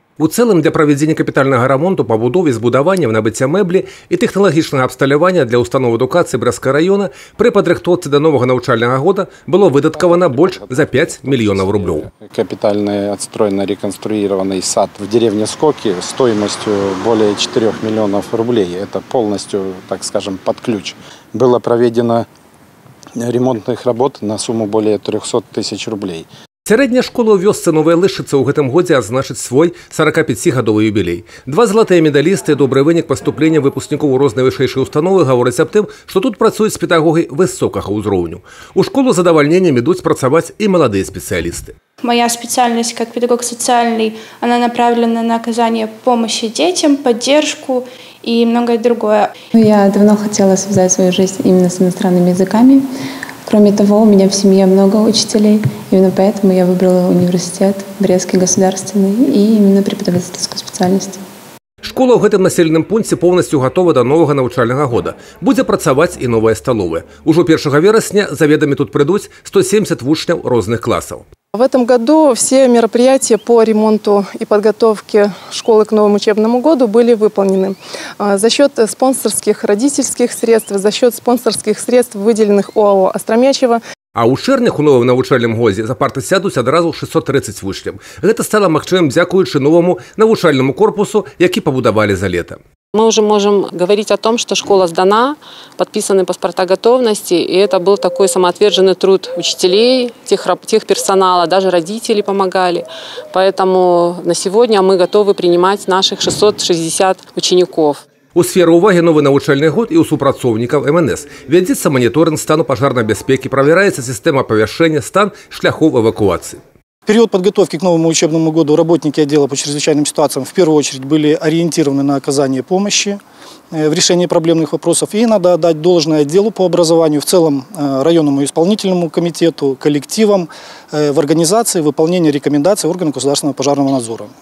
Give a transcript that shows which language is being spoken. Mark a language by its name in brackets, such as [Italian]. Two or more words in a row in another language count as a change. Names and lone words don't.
[Belarusian] У цэлым для правядзення капітальнага рамонту, пабудовы, збудавання, набыцця мэблі і тэхналагічнага абсталявання для устаноў адукацыі Брэсцкага района пры падрыхтоўцы да новага навучальнага года было выдаткавана больш за 5 мільёнаў рублёў. [Russian] Капитально отстроенный, реконструированный сад в деревне Скоки стоимостью более 4 миллионов рублей. Это полностью, так скажем, под ключ. Было проведено ремонтных работ на сумму более 300 тысяч рублей. [Belarusian] Сярэдняя школа ў вёсцы Новая Лышыца ў гэтым годзе адзначыць свой 45-гадовы юбілей. Два залатыя медалісты і добры вынік паступлення выпускнікоў у розныя вышэйшыя установы гавораць аб тым, што тут працуюць педагогі высокага ўзроўню. У школу з задавальненнем ідуць працаваць і маладыя спецыялісты. [Russian] Моя специальность как педагог социальный, она направлена на оказание помощи детям, поддержку и многое другое. Я давно хотела связать свою жизнь именно с иностранными языками. Кроме того, у меня в семье много учителей. Именно поэтому я выбрала университет Брестский государственный и именно преподавательскую специальность. [Belarusian] Школа ў гэтым населеным пункце [Russian] полностью готова [Belarusian] до новага навучальнага года. Будзе працаваць і новая сталовая. Ужо 1 верасня заведамі тут прыйдуць 170 вучняў розных классов. [Russian] В этом году все мероприятия по ремонту и подготовке школы к новому учебному году были выполнены за счет спонсорских родительских средств, за счет спонсорских средств, выделенных ОАО «Остромячево». [Belarusian] А ў чэрвенях у новым навучальным годзе за парты сядуць адразу 630 вучняў. Гэта стала магчымым дзякуючы новому навучальнаму корпусу, які пабудавалі за лета. [Russian] Мы уже можем говорить о том, что школа сдана, подписаны паспорта готовности, и это был такой самоотверженный труд учителей, техперсонала, даже родители помогали. Поэтому на сегодня мы готовы принимать наших 660 учеников. [Belarusian] У сферы увагі новы навучальны год і ў супрацоўнікаў МНС. Вядзецца маніторинг стану пажарнай бяспекі, правяраецца сістэма апавяшчэння, стан шляхоў эвакуацыі. [Russian] В период подготовки к новому учебному году работники отдела по чрезвычайным ситуациям в первую очередь были ориентированы на оказание помощи в решении проблемных вопросов. И надо отдать должное отделу по образованию, в целом районному исполнительному комитету, коллективам в организации выполнения рекомендаций органов государственного пожарного надзора.